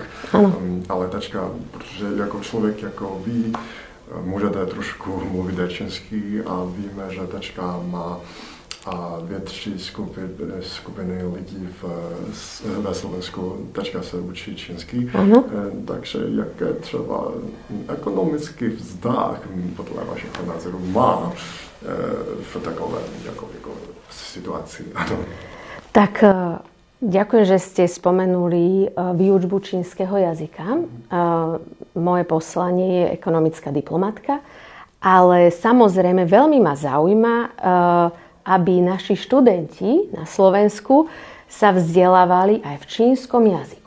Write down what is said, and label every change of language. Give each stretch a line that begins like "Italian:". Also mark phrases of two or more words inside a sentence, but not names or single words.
Czech: Ale teďka, protože jako člověk jako ví, můžete trošku mluvit čínsky a víme, že teďka má větší skupiny lidí ve Slovensku teďka se učí čínsky. Takže jaké třeba ekonomický vztah podle vašeho názoru má v takové jako situácii?
Slovak: Tak ďakujem, že ste spomenuli výučbu čínskeho jazyka. Moje poslanie je ekonomická diplomatka, ale samozrejme veľmi ma zaujíma, aby naši študenti na Slovensku sa vzdelávali aj v čínskom jazyku.